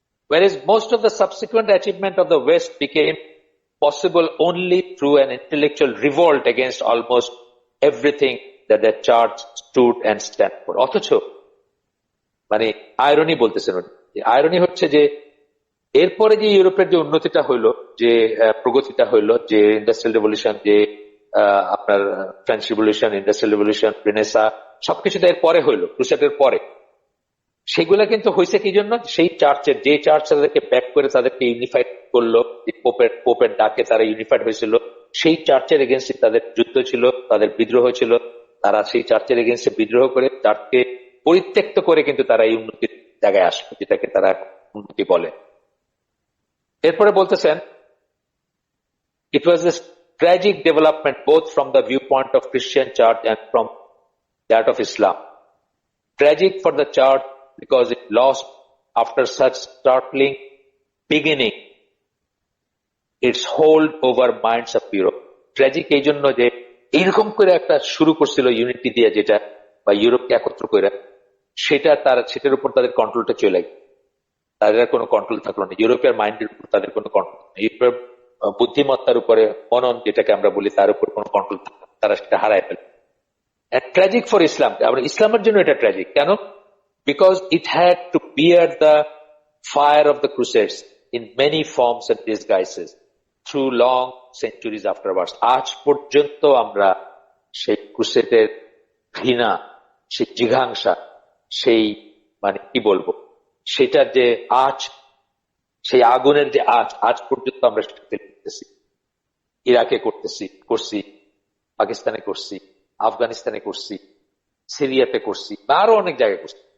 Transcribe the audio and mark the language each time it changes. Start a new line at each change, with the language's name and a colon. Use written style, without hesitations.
English: Whereas most of the subsequent achievement of the West became possible only through an intellectual revolt against almost everything that the church stood and stand for.
Bangla: অথচ মানে irony বলতেছেন, irony হচ্ছে যে এরপরে যে ইউরোপের যে উন্নতিটা হইলো, যে প্রগতিটা হইলো, যে ইন্ডাস্ট্রিয়াল রেভলিউশন, যে আপনার French revolution, industrial revolution, Renaissance, সবকিছু এর পরে হইলো, ক্রুসেডের পরে। সেগুলা কিন্তু হয়েছে কি জন্য? সেই চার্চের, যে চার্চ তাদেরকে ব্যাক করে তাদেরকে ইউনিফাইড করলো, পোপের ডাকে তারা ইউনিফাইড হয়েছিল, সেই চার্চের এগেনস্টে তাদের যুদ্ধ ছিল, তাদের বিদ্রোহ ছিল। তারা সেই চার্চের এগেনস্টে বিদ্রোহ করে চার্চকে পরিত্যক্ত করে কিন্তু তারা এই উন্নতির জায়গায় আসবে, যেটাকে তারা উন্নতি বলে। এরপরে বলতেছেন
English: it was a tragic development both from the viewpoint of Christian church and from that of Islam. Tragic for the church because it lost, after such startling beginning, its hold over minds of Europe.
Bangla: Tragic এই জন্য যে এইরকম করে একটা শুরু করছিল unity দিয়ে, যেটা বা ইউরোপকে একত্র করে, সেটার উপর তাদের কন্ট্রোলটা চলে গেল। তাদের কোনো কন্ট্রোল থাকলো না, ইউরোপের মাইন্ডের উপর তাদের কোনো কন্ট্রোল নেই, ইউরোপের বুদ্ধিমত্তার উপরে, মনন যেটাকে আমরা বলি, তার উপর কোনো কন্ট্রোল থাকলো না, তারা সেটা হারায় ফেলে।
English: tragic for Islam,
Bangla: আমরা ইসলামের জন্য এটা ট্র্যাজিক কেন?
English: Because it had to bear the fire of the Crusades in many forms and disguises through long centuries afterwards.
Bangla: আজ পর্যন্ত আমরা সেই ক্রুসেডের ঘৃণা, সেই জিঘাংসা, সেই মানে কি বলবো, সেটার যে আজ, সেই আগুনের যে আজ পর্যন্ত আমরা সেটা করতেছি। ইরাকে করছি, পাকিস্তানে করছি, আফগানিস্তানে করছি, সিরিয়াতে করছি, আরো অনেক জায়গায় করছি।